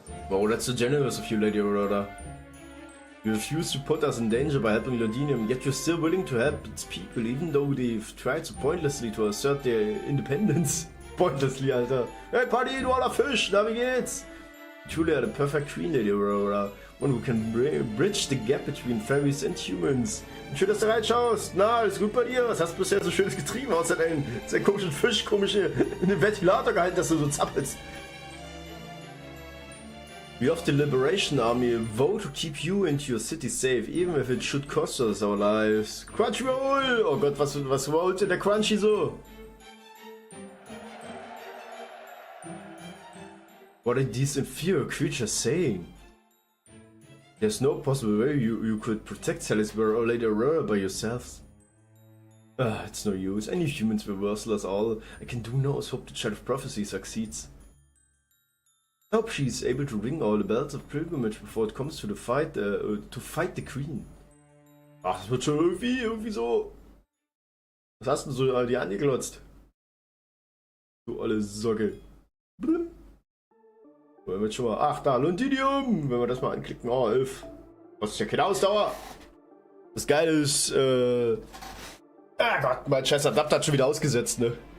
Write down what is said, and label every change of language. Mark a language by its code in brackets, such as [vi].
[en] Wow, that's so generous of you, Lady Aurora. You refuse to put us in danger by helping Londinium, yet you're still willing to help its people, even though they've tried so pointlessly to assert their independence. Pointlessly, Alter. [de] Hey, Paddy, du alter Fisch, na wie geht's? [en] Truly are the perfect queen, Lady Aurora. One who can bridge the gap between fairies and humans. [de] Schön, dass du reinschaust. Na, alles gut bei dir? Was hast du bisher so schönes getrieben, außer deinen sehr komischen Fisch, komische in den Ventilator gehalten, dass du so zappelst? [en] We of the Liberation Army vow to keep you and your city safe, even if it should cost us our lives. Crunchyroll! [de] Oh Gott, was wollte der Crunchy so? [en] What are these inferior creatures saying? There's no possible way you could protect Salisbury or Lady Aurora by yourselves. It's no use. Any humans will worsen us all. I can do now is hope the Child of Prophecy succeeds. I hope she's able to ring all the bells of pilgrimage before it comes to the fight, to fight the Queen. [de] Ach, das wird schon irgendwie so. Was hast du so all die angeglotzt? Du alle Socke. Blim. Wollen wir schon mal. Ach, da, Londinium! Wenn wir das mal anklicken. Oh, 11. Das ist ja keine Ausdauer. Das Geile ist, ah Gott, mein scheiß Adapter hat schon wieder ausgesetzt, ne?